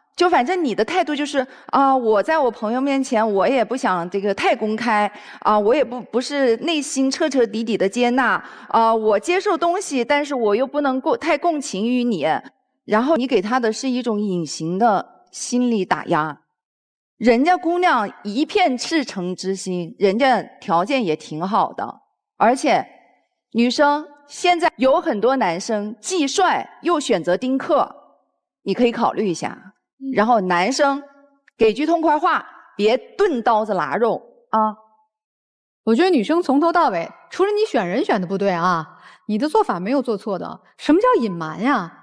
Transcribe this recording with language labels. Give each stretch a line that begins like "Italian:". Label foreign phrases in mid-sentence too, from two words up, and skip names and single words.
Chinese: 就反正你的態度就是啊，我在我朋友面前，我也不想這個太公開啊，我也不是內心徹徹底底的接納啊，我接受東西，但是我又不能太共情於你，然後你給他的是一種隱形的心理打壓。人家姑娘一片赤誠之心，人家條件也挺好的，而且女生現在有很多男生既帥又選擇丁克，你可以考慮一下。然後男生給句痛快話，別鈍刀子剌肉啊！我覺得女生從頭到尾，除了你選人選的不對啊，你的做法沒有做錯的。什麼叫隱瞞呀？